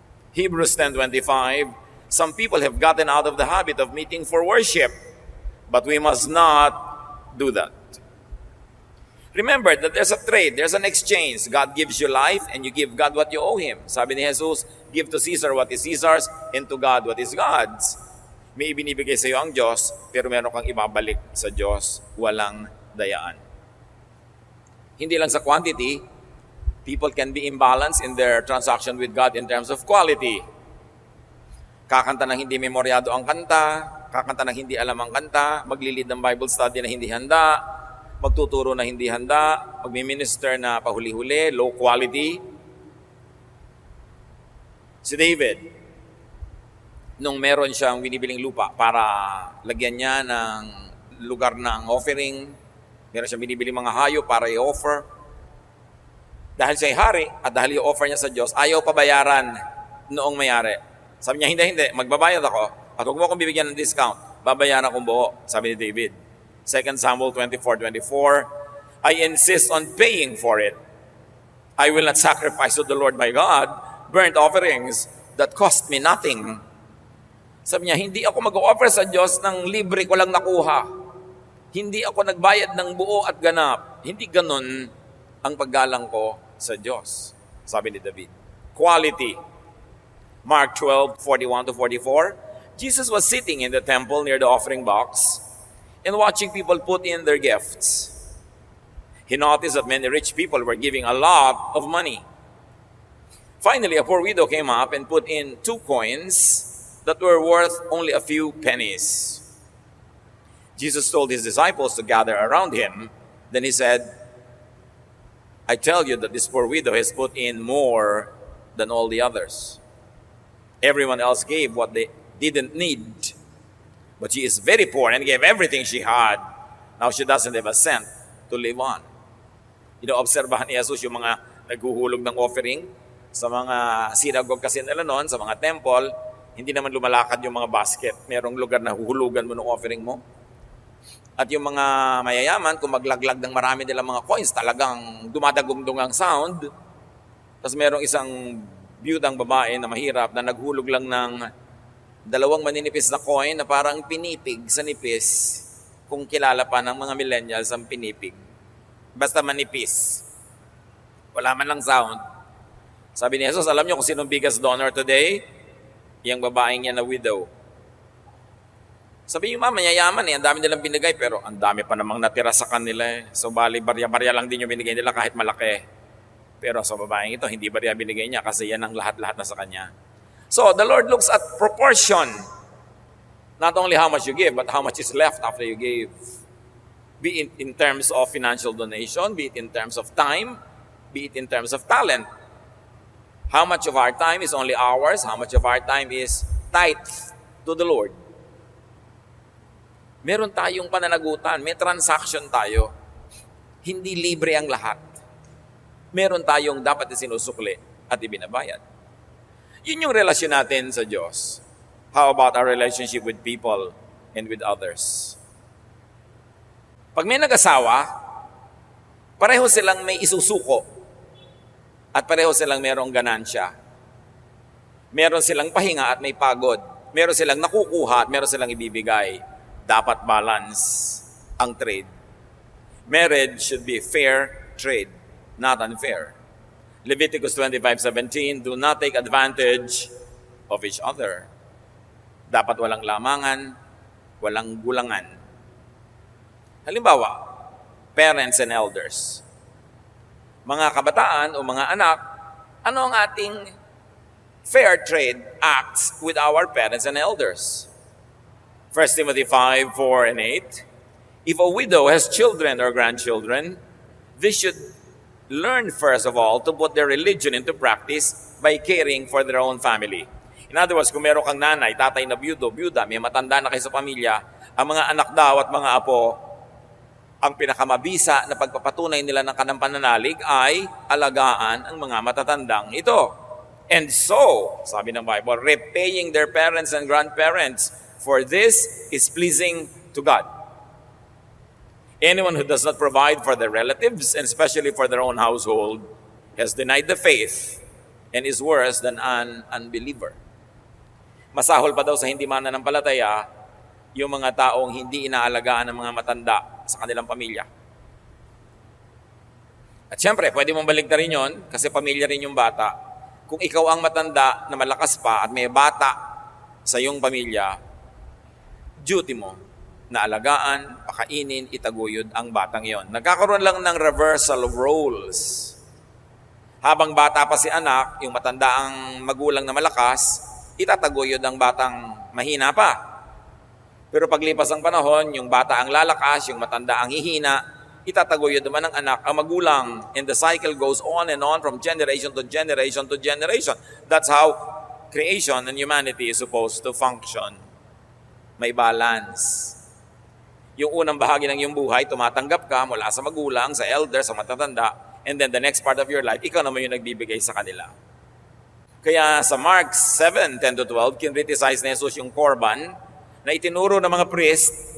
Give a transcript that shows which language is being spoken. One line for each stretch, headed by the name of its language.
English: Hebrews 10:25, some people have gotten out of the habit of meeting for worship, but we must not do that. Remember that there's a trade, there's an exchange. God gives you life and you give God what you owe Him.
Filipino: Sabi ni Jesus,
English: give to Caesar what is Caesar's and to God what is God's.
Filipino: May ibinibigay sa iyo ang Diyos, pero meron kang ibabalik sa Diyos, walang dayaan. Hindi lang sa quantity,
English: People can be imbalanced in their transaction with God in terms of quality.
Filipino: Kakanta ng hindi memoryado ang kanta, kakanta ng hindi alam ang kanta, maglilid ng Bible study na hindi handa, magtuturo na hindi handa, magmi-minister na pahuli-huli,
English: low quality.
Filipino: Si David, nung meron siyang binibiling lupa para lagyan niya ng lugar ng offering, meron siyang binibiling mga hayop para i-offer. Dahil siya'y hari at dahil i-offer niya sa Diyos, ayaw pabayaran noong mayari. Sabi niya, hindi, magbabayad ako at huwag mo akong bibigyan ng discount. Babayaran akong buo, sabi ni David.
English: 2 Samuel 24:24, I insist on paying for it. I will not sacrifice to the Lord my God burnt offerings that cost me nothing.
Filipino: Sabi niya, hindi ako mag-offer sa Diyos ng libre ko lang nakuha. Hindi ako nagbayad ng buo at ganap. Hindi ganun ang paggalang ko sa Diyos. Sabi ni David. Quality. Mark 12:41-44.
English: Jesus was sitting in the temple near the offering box and watching people put in their gifts. He noticed that many rich people were giving a lot of money. Finally, a poor widow came up and put in 2 coins that were worth only a few pennies. Jesus told his disciples to gather around him. Then he said, I tell you that this poor widow has put in more than all the others. Everyone else gave what they didn't need. But she is very poor and gave everything she had. Now she doesn't have a cent to live on.
Filipino: Inoobserbahan ni Jesus yung mga naghuhulog ng offering sa mga synagogue kasi nila noon, sa mga temple. Hindi naman lumalakad yung mga basket. Merong lugar na huhulugan mo ng offering mo. At yung mga mayayaman, kung maglaglag ng marami nilang mga coins, talagang dumadagundong ang sound. Tapos merong isang biyudang babae na mahirap na naghulog lang ng 2 maninipis na coin na parang pinipig sa nipis, kung kilala pa ng mga millennials ang pinipig. Basta manipis. Wala man lang sound. Sabi ni Jesus, alam niyo kung sinong
English: biggest donor today?
Filipino: Yung babaeng yan na widow. Sabi yung mayayaman ang dami nilang binigay, pero ang dami pa namang natira sa kanila eh. So bali, barya-barya lang din yung binigay nila kahit malaki. Pero sa babaeng ito, hindi barya binigay niya kasi yan ang lahat-lahat na sa kanya.
English: So the Lord looks at proportion. Not only how much you give, but how much is left after you gave. Be it in terms of financial donation, be it in terms of time, be it in terms of talent. How much of our time is only ours? How much of our time is tithe to the Lord?
Filipino: Meron tayong pananagutan, may transaction tayo. Hindi libre ang lahat. Meron tayong dapat isinusukli at ibinabayad. Yun yung relasyon natin sa Diyos.
English: How about our relationship with people and with others?
Filipino: Pag may nag-asawa, pareho silang may isusuko at pareho silang merong ganansya. Meron silang pahinga at may pagod. Meron silang nakukuha at meron silang ibibigay. Dapat balance ang trade.
English: Marriage should be fair trade, not unfair. Leviticus 25:17, do not take advantage of each other.
Filipino: Dapat walang lamangan, walang gulangan. Halimbawa,
English: parents and elders.
Filipino: Mga kabataan o mga anak, ano ang ating
English: fair trade acts with our parents and elders? 1 Timothy 5:4 and 8, if a widow has children or grandchildren, they should learn first of all to put their religion into practice by caring for their own family. In other words,
Filipino: kung meron kang nanay, tatay na byuda, may matanda na kayo sa pamilya, ang mga anak daw at mga apo, ang pinakamabisa na pagpapatunay nila ng kanang pananalig ay alagaan ang mga matatandang ito.
English: And so,
Filipino: sabi ng
English: Bible, repaying their parents and grandparents, for this is pleasing to God. Anyone who does not provide for their relatives, and especially for their own household, has denied the faith and is worse than an unbeliever.
Filipino: Masahol pa daw sa hindi mananampalataya yung mga taong hindi inaalagaan ng mga matanda sa kanilang pamilya. At syempre, pwede mong baligtarin yon kasi pamilya rin yung bata. Kung ikaw ang matanda na malakas pa at may bata sa iyong pamilya, duty mo na alagaan, pakainin, itaguyod ang batang iyon. Nagkakaroon lang ng
English: reversal of roles.
Filipino: Habang bata pa si anak, yung matanda ang magulang na malakas, itataguyod ang batang mahina pa. Pero paglipas ang panahon, yung bata ang lalakas, yung matanda ang hihina, itataguyod naman ng anak ang magulang.
English: And the cycle goes on and on from generation to generation to generation. That's how creation and humanity is supposed to function.
Filipino: May balance. Yung unang bahagi ng iyong buhay, tumatanggap ka mula sa magulang, sa elder, sa matatanda,
English: and then the next part of your life,
Filipino: ikaw naman yung nagbibigay sa kanila. Kaya sa Mark 7:10-12, kinriticize ni Jesus yung korban na itinuro ng mga priest.